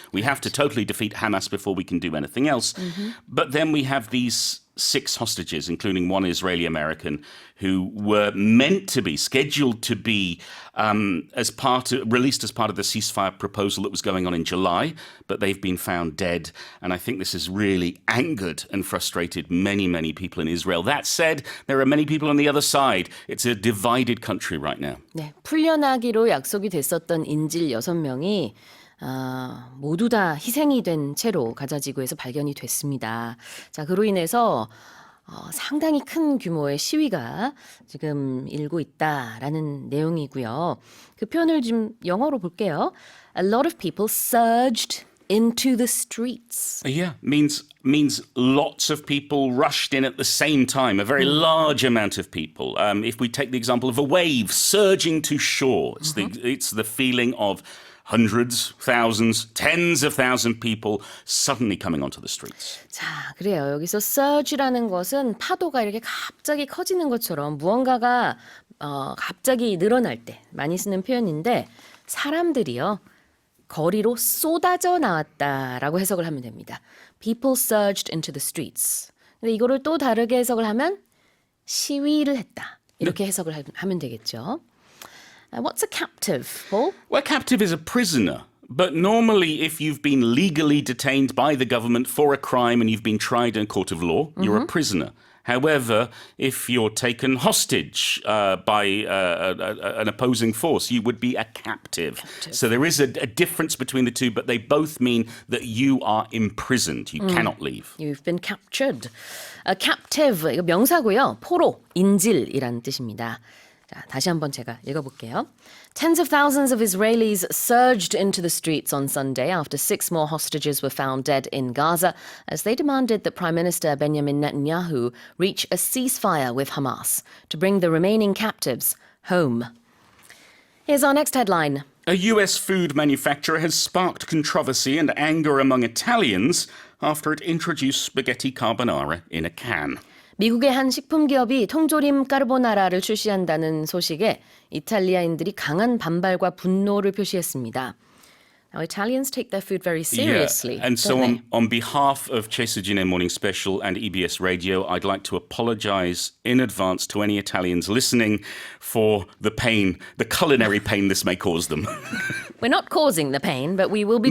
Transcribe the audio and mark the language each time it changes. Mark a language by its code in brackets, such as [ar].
[en] We have to totally defeat Hamas before we can do anything else. But then we have these 6 hostages, including one Israeli American, who were scheduled to be released as part of the ceasefire proposal that was going on in July, but they've been found dead. And I think this has really angered and frustrated many, many people in Israel. That said, there are many people on the other side. It's a divided country right now. [ko] 네, 풀려나기로 약속이 됐었던 인질 6명이 모두 다 희생이 된 채로 가자지구에서 발견이 됐습니다. 자, 그로 인해서 상당히 큰 규모의 시위가 지금 일고 있다라는 내용이고요. 그 표현을 좀 영어로 볼게요. [en] A lot of people surged into the streets. Yeah, means lots of people rushed in at the same time, a very large amount of people. If we take the example of a wave surging to shore, it's the feeling of hundreds, thousands, tens of thousands of people suddenly coming onto the streets. [ko] 자, 그래요. 여기서 surge라는 것은 파도가 이렇게 갑자기 커지는 것처럼 무언가가 갑자기 늘어날 때 많이 쓰는 표현인데 사람들이요. 거리로 쏟아져 나왔다라고 해석을 하면 됩니다. [en] People surged into the streets. [ko] 근데 이거를 또 다르게 해석을 하면 시위를 했다. 이렇게 해석을 하면 되겠죠. [en] What's a captive, Paul? Well, captive is a prisoner. But normally, if you've been legally detained by the government for a crime and you've been tried in a court of law, you're a prisoner. However, if you're taken hostage by an opposing force, you would be a captive. So there is a difference between the two, but they both mean that you are imprisoned. You cannot leave. You've been captured. [ko] Captive, 이거 명사고요. 포로, 인질이라는 뜻입니다. 자, 다시 한번 제가 읽어볼게요. [en] Tens of thousands of Israelis surged into the streets on Sunday after 6 more hostages were found dead in Gaza as they demanded that Prime Minister Benjamin Netanyahu reach a ceasefire with Hamas to bring the remaining captives home. Here's our next headline. A US food manufacturer has sparked controversy and anger among Italians after it introduced spaghetti carbonara in a can. [ko] 미국의 한 식품 기업이 통조림 까르보나라를 출시한다는 소식에 이탈리아인들이 강한 반발과 분노를 표시했습니다. [en] Now, Italians take their food very seriously. Yeah. And so don't they? on behalf of Cesargine Morning Special and EBS Radio, I'd like to apologize in advance to any Italians listening for the pain, the culinary pain this may cause them. We're not causing the pain, but we will be